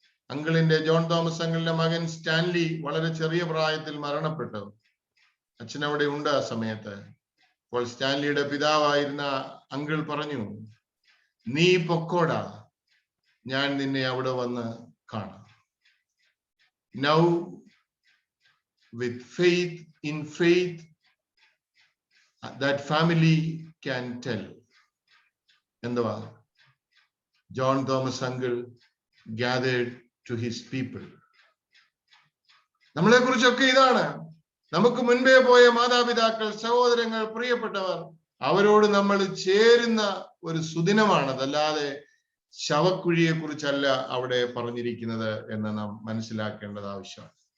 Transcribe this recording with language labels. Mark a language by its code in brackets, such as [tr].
[ml] അങ്കിളിന്റെ John Thomas അങ്കിളിന്റെ മകൻ സ്റ്റാൻലി വളരെ ചെറിയ പ്രായത്തിൽ മരണപ്പെട്ടു. അച്ഛൻ അവിടെ ഉണ്ട് ആ സമയത്ത്. അപ്പോൾ സ്റ്റാൻലിയുടെ പിതാവായിരുന്ന അങ്കിൾ പറഞ്ഞു, നീ പൊക്കോടാ, ഞാൻ നിന്നെ അവിടെ വന്ന് കാണാം. [en] Now with faith, in faith, that family can tell. [ml] എന്തുവാ? [en] John Thomas uncle gathered to his people. [ml] നമ്മളെ കുറിച്ചൊക്കെ ഇതാണ്. നമുക്ക് മുൻപേ പോയ മാതാപിതാക്കൾ, സഹോദരങ്ങൾ, പ്രിയപ്പെട്ടവർ, അവരോട് നമ്മൾ ചേരുന്ന ഒരു സുദിനമാണത്. അല്ലാതെ ശവക്കുഴിയെ കുറിച്ചല്ല അവിടെ പറഞ്ഞിരിക്കുന്നത് എന്ന് നാം മനസ്സിലാക്കേണ്ടത് ആവശ്യമാണ്.